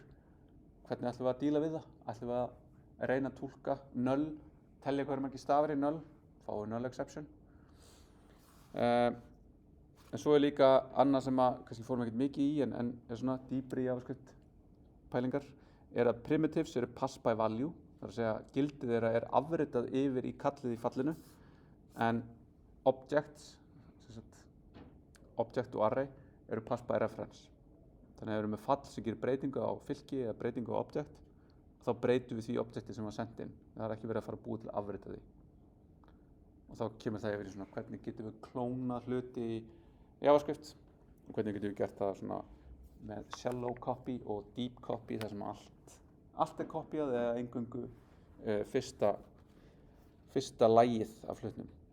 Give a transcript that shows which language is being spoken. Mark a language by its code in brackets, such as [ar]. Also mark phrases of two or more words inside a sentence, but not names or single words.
[is] Hvernig ætlum við að díla við það? Ætlum við að reyna að túlka null, telja hvað margir stafir í null, fáum [en] null exception. [is] En svo líka annað sem að kannski fórum ekkert mikið í en svona dýpri [en] JavaScript pælingar [is] að primitives eru [en] pass by value, [is] þar að segja gildið þeirra afritað yfir í kallið í fallinu, en objects, [en] object og array [is] eru [en] pass by reference. [is] Þannig að við erum með fall sem gerir breytingu á fylki eða breytingu á object, þá breytum við því objekti sem var sendt inn. Það ekki verið að fara að búa til að afrita því. Og þá kemur það yfir í svona hvernig getum við klónað hluti í JavaScript og hvernig getum við gert það svona með [en] shallow copy og deep copy [is] þar sem allt kopíað eða eingöngu fyrsta lagið af hlutnum.